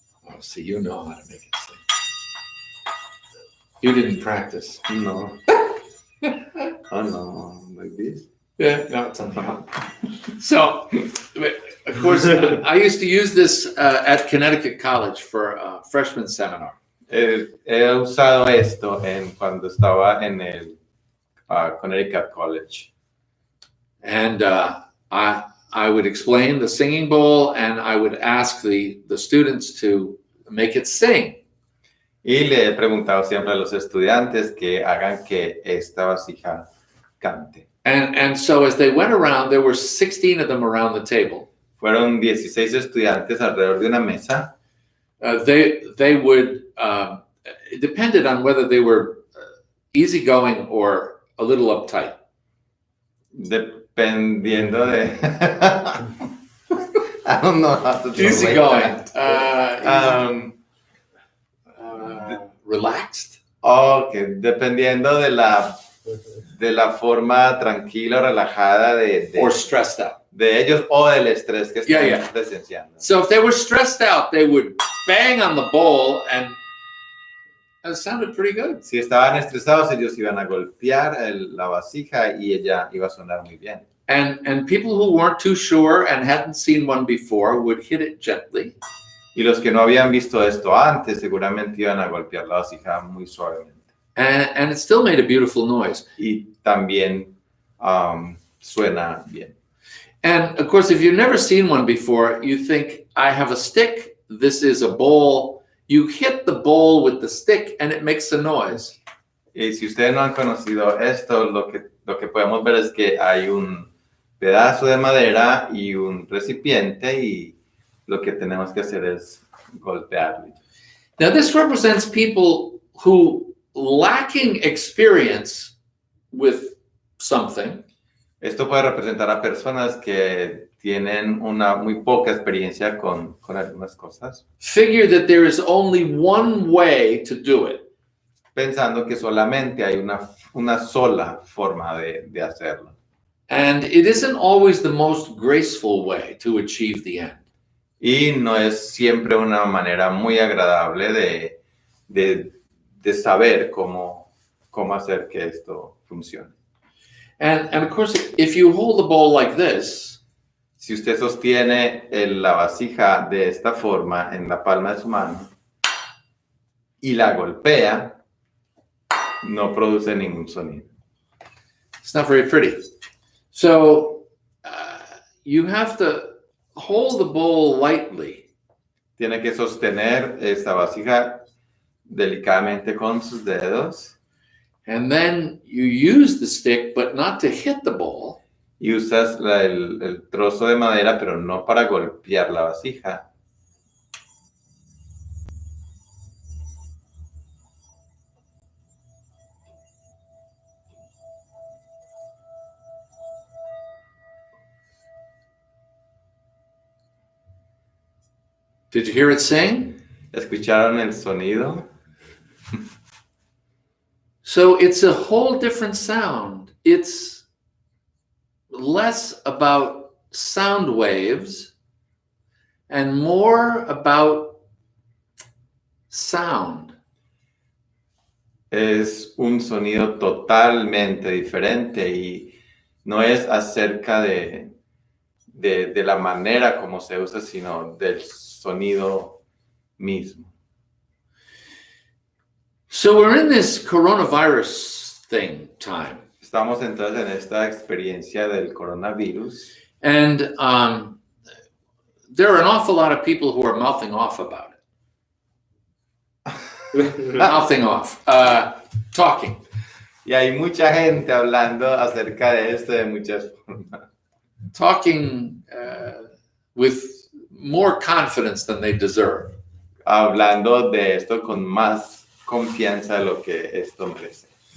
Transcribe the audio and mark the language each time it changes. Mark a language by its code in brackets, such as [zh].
[en] Oh, see, you know how to make it sing. You didn't practice. no. Oh no, like this. Yeah, no, it's on the So, of course, I used to use this at Connecticut College for a freshman seminar. [es] He usado esto cuando estaba en el Connecticut College. [en] And I would explain the singing bowl, and I would ask the students to make it sing. [es] Y le he preguntado siempre a los estudiantes que hagan que esta vasija cante. [en] And so as they went around, there were 16 of them around the table. [es] Fueron 16 estudiantes alrededor de una mesa. [en] They would, it depended on whether they were easygoing or a little uptight. [es] Dependiendo de... [en] I don't know how to Easygoing. that. Relaxed. [es] Okay, dependiendo de la forma tranquila o relajada [en] Or stressed out. [es] de ellos o del estrés que están [en] Yeah. [es] presenciando. [en] So if they were stressed out, they would bang on the bowl, and it sounded pretty good. [es] Si estaban estresados, ellos iban a golpear la vasija y ella iba a sonar muy bien. [en] And people who weren't too sure and hadn't seen one before would hit it gently. [es] Y los que no habían visto esto antes, seguramente iban a golpear la vasija muy suavemente. [en] And it still made a beautiful noise. [es] Y también suena bien. [en] And of course, if you've never seen one before, you think, I have a stick, this is a bowl. You hit the bowl with the stick and it makes a noise. [es] Y si ustedes no han conocido esto, lo que podemos ver es que hay un pedazo de madera y un recipiente y lo que tenemos que hacer es golpearlo. [en] Now, this represents people who, lacking experience with something, [es] Esto puede representar a personas que tienen una muy poca experiencia con algunas cosas, [en] figure that there is only one way to do it. [es] pensando que solamente hay una sola forma de hacerlo. [en] And it isn't always the most graceful way to achieve the end. [es] Y no es siempre una manera muy agradable de saber cómo hacer que esto funcione. [en] And of course, if you hold the bowl like this, [es] Si usted sostiene la vasija de esta forma en la palma de su mano y la golpea, no produce ningún sonido. [en] it's not very pretty. So you have to hold the bowl lightly. [es] Tiene que sostener esta vasija delicadamente con sus dedos [en] And then you use the stick, but not to hit the bowl. [es] y usas el trozo de madera, pero no para golpear la vasija. [en] Did you hear it sing? [es] ¿Escucharon el sonido? [en] So it's a whole different sound. It's less about sound waves and more about sound. [es] Es un sonido totalmente diferente y no es acerca de la manera como se usa, sino del sonido mismo. [en] So we're in this coronavirus time. [es] Estamos entonces en esta experiencia del coronavirus [en] And there are an awful lot of people who are mouthing off about it. Mouthing off. Talking. [es] y hay mucha gente hablando acerca de esto de muchas formas. [en] Talking with more confidence than they deserve. [es] Hablando de esto con más confianza de lo que esto merece.